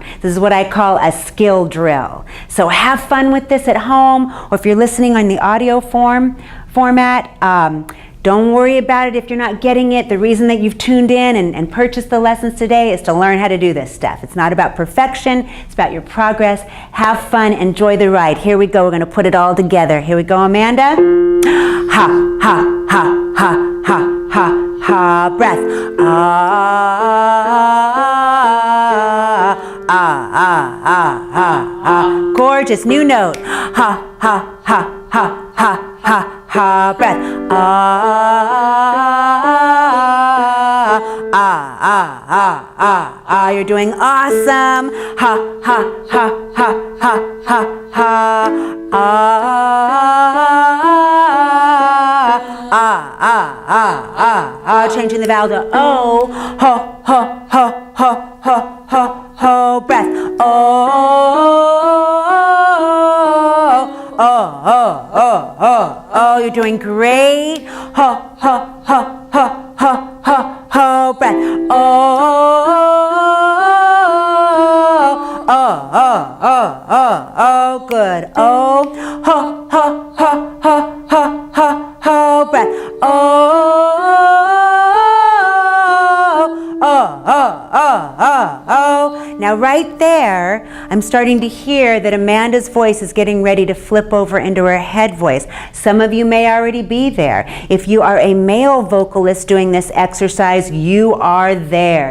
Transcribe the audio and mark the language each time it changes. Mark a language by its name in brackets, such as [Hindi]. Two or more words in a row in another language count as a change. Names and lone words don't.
[English] This is what I call a skill drill. So have fun with this at home, or if you're listening on the audio format, don't worry about it if you're not getting it. The reason that you've tuned in and purchased the lessons today is to learn how to do this stuff. It's not about perfection, it's about your progress. Have fun, enjoy the ride. Here we go, we're going to put it all together. Here we go, Amanda. Ha, ha, ha, ha, ha, ha, ha, breath. Gorgeous, new note. Ha, ha, ha, ha, ha, ha, ha, breath. You're doing awesome. Ha, ha, ha, ha, ha, ha, ha. Changing the vowel to O. Ho, ho, ho, ho, ho, ho, ho, breath. Oh, you're doing great. Ho, ho, ho, ho, ho, ho, ho, breath. Good. Oh, ho, ho, ho, ho, ho, ho, ho, breath. Now right there, I'm starting to hear that Amanda's voice is getting ready to flip over into her head voice. Some of you may already be there. If you are a male vocalist doing this exercise, you are there.